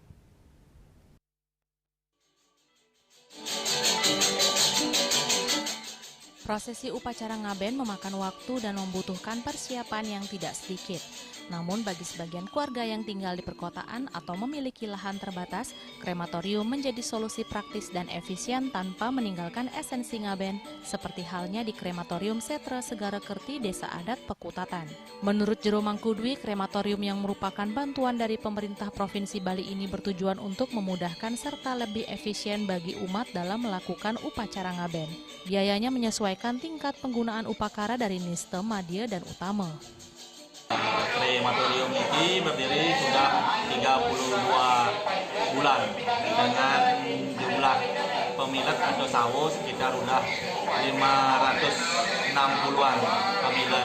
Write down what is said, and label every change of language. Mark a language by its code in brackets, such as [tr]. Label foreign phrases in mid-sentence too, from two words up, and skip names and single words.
[id] Prosesi upacara ngaben memakan waktu dan membutuhkan persiapan yang tidak sedikit. Namun bagi sebagian keluarga yang tinggal di perkotaan atau memiliki lahan terbatas, krematorium menjadi solusi praktis dan efisien tanpa meninggalkan esensi ngaben, seperti halnya di krematorium Setra Segara Kerti, Desa Adat Pekutatan. Menurut Jero Mangkudwi, krematorium yang merupakan bantuan dari pemerintah Provinsi Bali ini bertujuan untuk memudahkan serta lebih efisien bagi umat dalam melakukan upacara ngaben. Biayanya menyesuaikan tingkat penggunaan upakara dari Niste, Madya, dan Utama. Krematorium ini berdiri sudah 32 bulan dengan jumlah pemilik atau sawo sekitar udah 560-an pemilik.